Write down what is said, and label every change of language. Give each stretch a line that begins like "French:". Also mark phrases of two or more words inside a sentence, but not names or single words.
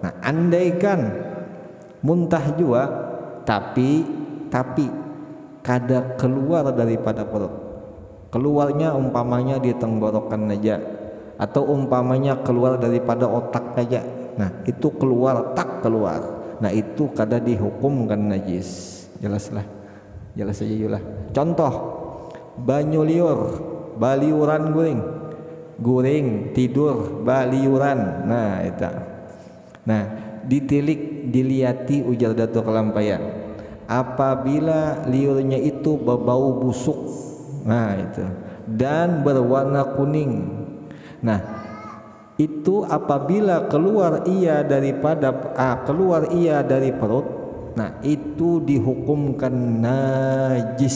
Banjar: Nah andaikan muntah juga tapi kada keluar daripada perut, keluarnya umpamanya di tenggorokan aja, atau umpamanya keluar daripada otak aja, nah itu keluar tak keluar, nah itu kada dihukumkan najis. Jelaslah, jelas aja yulah. Contoh banyu liur, baliuran guring tidur baliuran, nah itu. Nah ditilik diliati ujar Datuk Kelampayan, apabila liurnya itu berbau busuk, nah itu, dan berwarna kuning, nah itu apabila keluar ia dari perut, nah itu dihukumkan najis.